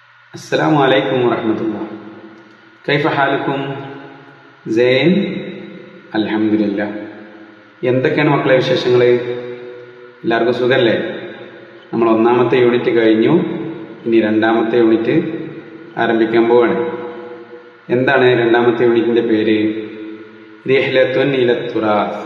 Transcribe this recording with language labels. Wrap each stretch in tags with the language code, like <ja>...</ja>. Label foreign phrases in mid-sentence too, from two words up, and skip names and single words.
<ar>السلام عليكم ورحمة الله. كيف حالكم؟ زين الحمد لله.</ar> <ml>എന്തൊക്കെയാണ് മക്കളെ വിശേഷങ്ങൾ? എല്ലാവർക്കും സുഖല്ലേ? നമ്മൾ ഒന്നാമത്തെ യൂണിറ്റ് കഴിഞ്ഞു. ഇനി രണ്ടാമത്തെ യൂണിറ്റ് ആരംഭിക്കാൻ പോവാണ്. എന്താണ് രണ്ടാമത്തെ യൂണിറ്റിന്റെ പേര്?</ml> <ar>رحلة إلى التراث.</ar>